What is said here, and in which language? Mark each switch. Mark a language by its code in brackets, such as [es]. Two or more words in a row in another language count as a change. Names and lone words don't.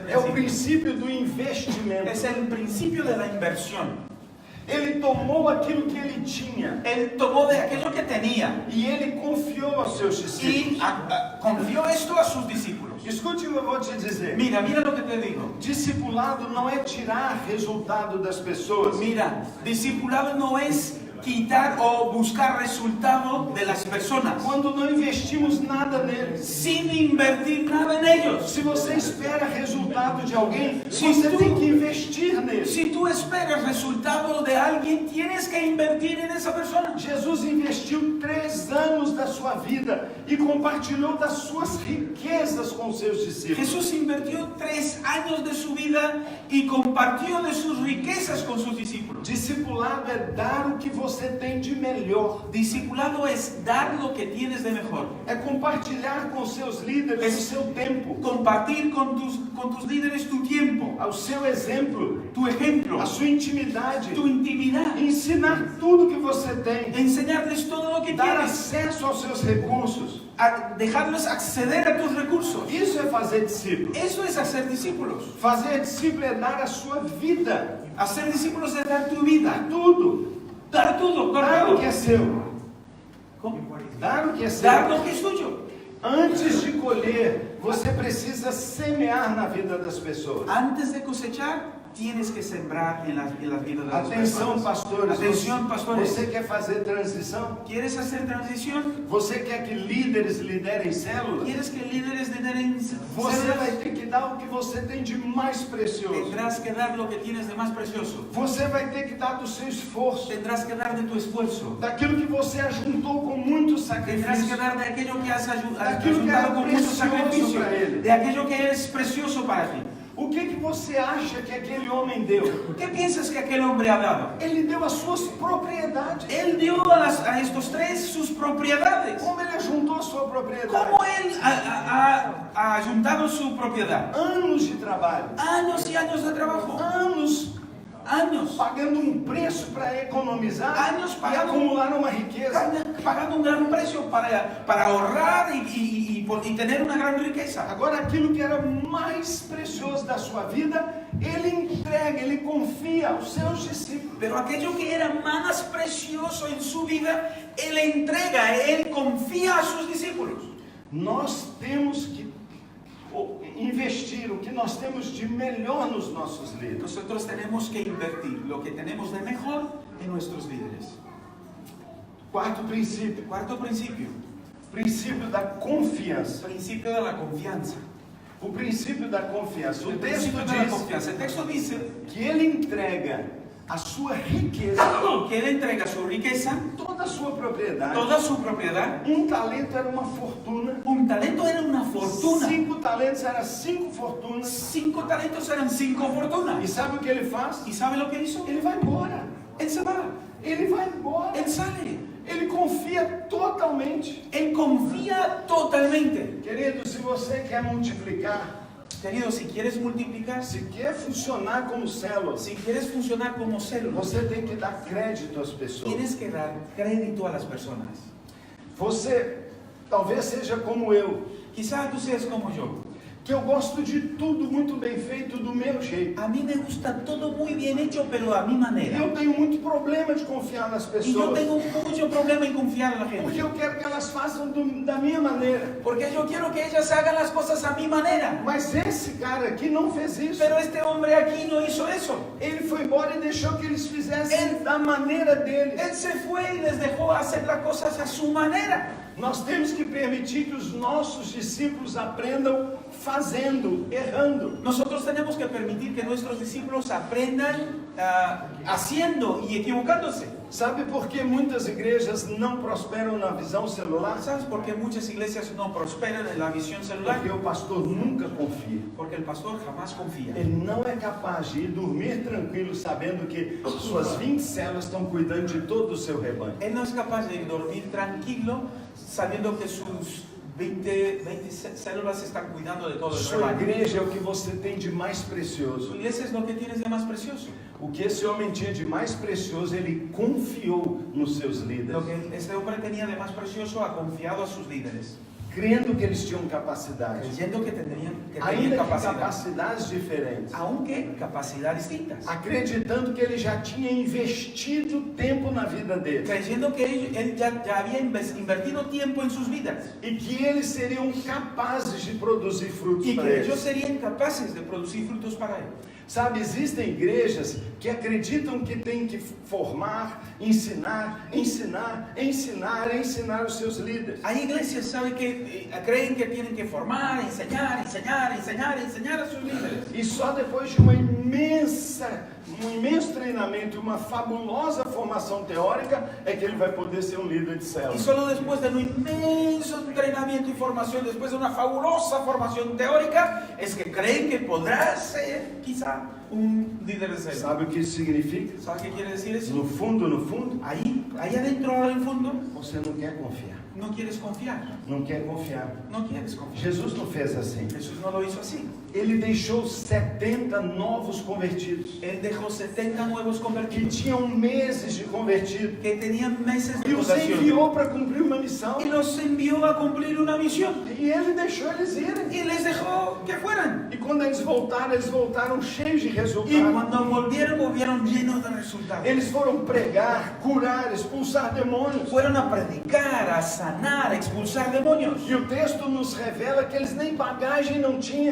[pt] É o principio. princípio do investimento. [es] Es el principio de la inversión. [pt] Ele tomou aquilo que ele tinha [es] Él tomó de aquello que tenía [pt] e ele confiou aos seus [es] y [pt] discípulos. [es] confió esto a sus discípulos. [pt] Escute o que eu vou te dizer. [es] Mira lo que te digo. [pt] Discipulado não é tirar resultado das pessoas. [es] Mira, discipulado no es quitar o buscar resultado de las personas [pt] Quando não investimos nada neles. [es] sin invertir nada en ellos. [pt] Se você espera resultado de alguém, Se você [es] tu- [pt] tem que investir neles. [es] Si tú esperas resultado de alguien, tienes que invertir en esa persona. [pt] Jesus investiu 3 anos da sua vida e compartilhou das suas riquezas com seus discípulos. [es] Jesús invirtió 3 años de su vida y compartió de sus riquezas con sus discípulos. [pt] Discipulado é dar o que você tem de melhor. [es] Discipulado es dar lo que tienes de mejor. [pt] É compartilhar com seus líderes o seu tempo, [es] Compartir con tus líderes tu tiempo, [pt] o seu exemplo, [es] tu ejemplo, [pt] a sua intimidade, [es] tu intimidad. [pt] ensinar tudo que você tem, [es] Enseñarles todo lo que [pt] dar [es] tienes, [pt] acesso aos seus recursos. [es] dejarles acceder a tus recursos. [pt] Isso é fazer discípulo. [es] Eso es hacer discípulos. [pt] Fazer discípulo é dar a sua vida, [es] Hacer discípulos es dar tu vida, [pt] tudo, [es] dar todo, [pt] dar o [es] todo. [pt] que é seu, [es] ¿Cómo? [pt] dar o que é seu. [es] Dar lo que es tuyo. [pt] Antes de colher, você precisa semear na vida das pessoas. [es] Antes de cosechar, tienes que sembrar en las vidas de las [pt] Atenção, [es] personas. [pt] pastores. [es] Atención, pastores. [pt] Você quer fazer transição? [es] ¿Quieres hacer transición? [pt] Você quer que líderes liderem células? [es] ¿Quieres que líderes lideren [pt] Você [es] células? [pt] vai ter que dar o que você tem de mais precioso. [es] Tendrás que dar lo que tienes de más precioso. [pt] Você vai ter que dar do seu esforço, [es] Tendrás que dar de tu esfuerzo. [pt] daquilo que você ajuntou com muito [es] Tendrás que [pt] sacrifício. [es] dar de aquello que has Aquello que era ayudado con mucho precioso sacrificio. para él. De aquello que es precioso para ti. [pt] O que você acha que aquele homem deu? [es] ¿Qué piensas que aquel hombre ha dado? [pt] Ele deu as suas propriedades. [es] Él dio a estos 3 sus propiedades. [pt] Como ele ajuntou a sua propriedade? [es] ¿Cómo él ha juntado su propiedad? [pt] Anos de trabalho, [es] Años y años de trabajo. [pt] anos [es] Años. [pt] pagando um preço para economizar Anos e pagando- acumular uma riqueza. [es] Pagando un gran precio para ahorrar y tener una gran riqueza. [pt] Agora, aquilo que era mais precioso da sua vida, ele entrega, ele confia aos seus discípulos. [es] Pero aquello que era más precioso en su vida, él entrega, él confía a sus discípulos. [pt] Nós temos que investir o que nós temos de melhor nos nossos líderes. [es] Nosotros tenemos que invertir lo que tenemos de mejor en nuestros líderes. [pt] Quarto princípio, [es] Cuarto principio, [pt] princípio da confiança. [es] principio de la confianza. [pt] O princípio da confiança. O [es] El [pt] texto [es] principio de la [pt] diz [es] confianza. El texto dice [pt] que ele entrega a sua riqueza, [es] que él entrega su riqueza, [pt] toda a sua propriedade. [es] toda su propiedad. [pt] Talento era uma fortuna. [es] Un talento era una fortuna. [pt] 5 talentos era 5 fortunas. [es] 5 talentos eran 5 [pt] E [es] fortunas. [pt] sabe o que ele faz? [es] ¿Y sabe lo que hizo? [pt] Ele vai embora. [es] Él se va, [pt] Ele vai embora. [es] él sale, [pt] Ele confia totalmente. [es] él confía totalmente. [pt] Querido, se você quer multiplicar, [es] Querido, si quieres multiplicar, [pt] se quer funcionar como célula, [es] si quieres funcionar como célula, [pt] você tem que dar crédito às pessoas. [es] tienes que dar crédito a las personas. [pt] Você talvez seja como eu, [es] Quizá tú seas como yo. [pt] que eu gosto de tudo muito bem feito do meu jeito. [es] A mí me gusta todo muy bien hecho, pero a mi manera. [pt] Eu tenho muito problema de confiar nas [es] Y yo [pt] pessoas, [es] tengo mucho problema en confiar en la [pt] porque [es] gente. [pt] eu quero que elas façam da minha maneira. [es] Porque yo quiero que ellas hagan las cosas a mi manera. [pt] Mas esse cara aqui não fez isso. [es] Pero este hombre aquí no hizo eso. [pt] Ele foi embora e deixou que eles fizessem da maneira deles. [es] Él se fue y les dejó hacer las cosas a su manera. [pt] Nós temos que permitir que os nossos discípulos aprendam fazendo, errando. [es] Nosotros tenemos que permitir que nuestros discípulos aprendan haciendo y equivocándose. [pt] Sabe por que muitas igrejas não prosperam na visão celular? [es] ¿Sabes por qué muchas iglesias no prosperan en la visión celular? [pt] Porque o pastor nunca confia. [es] Porque el pastor jamás confía. [pt] Ele não é capaz de ir dormir tranquilo sabendo que suas 20 células estão cuidando de todo o seu rebanho. [es] Él no es capaz de dormir tranquilo sabiendo que sus 20 células están cuidando de todo el [pt] Sua [es] rebaño. [pt] igreja é o que você tem de mais [es] Su [pt] precioso. [es] iglesia es lo que tienes de más precioso. [pt] O que esse homem tinha de mais precioso, ele confiou nos seus [es] Lo [pt] líderes, [es] que este hombre tenía de más precioso ha confiado a sus líderes, [pt] crendo que eles tinham capacidade, [es] creyendo que tenían [pt] ainda que [es] capacidad, [pt] capacidades diferentes, [es] aunque capacidad distintas, [pt] acreditando que ele já tinha investido tempo na vida dele [es] creyendo que él ya había invertido tiempo en sus vidas [pt] e que eles seriam capazes de produzir frutos [es] y [pt] para [es] que ellos [pt] eles. [es] serían capaces de producir frutos para él. [pt] Sabe, existem igrejas que acreditam que tem que formar, ensinar os seus líderes. [es] Hay iglesias, ¿sabe? Que creen que tienen que formar, enseñar a sus líderes. [pt] E só depois de um imenso treinamento, uma fabulosa formação teórica, é que ele vai poder ser um líder de [es] Y [pt] célula. [es] solo después de un inmenso entrenamiento y formación, después de una fabulosa formación teórica, es que creen que podrá ser quizá un líder de célula. [pt] Sabe o que isso significa? [es] ¿Sabe qué quiere decir eso? [pt] No fundo, [es] Ahí adentro, ahora en el fondo, [pt] você não quer confiar. [es] no quieres confiar. [pt] Não quer confiar. [es] No quieres confiar. [pt] Jesus não fez assim. [es] Jesús no lo hizo así. [pt] Ele deixou 70 novos convertidos, [es] Él dejó 70 nuevos [pt] que [es] convertidos, [pt] tinham meses de convertido, [es] que tenían meses de [pt] e os [es] conversión. [pt] enviou para cumprir uma missão. [es] Y los envió a cumplir una misión. [pt] E ele deixou eles irem. [es] Y les dejó que fueran. [pt] E quando eles voltaram cheios de [es] Y [pt] resultados. [es] cuando volvieron llenos de resultados. [pt] Eles foram pregar, curar, expulsar demônios. [es] Fueron a predicar, a sanar, a expulsar demonios. [pt] E o texto nos revela que eles nem bagagem não tinham.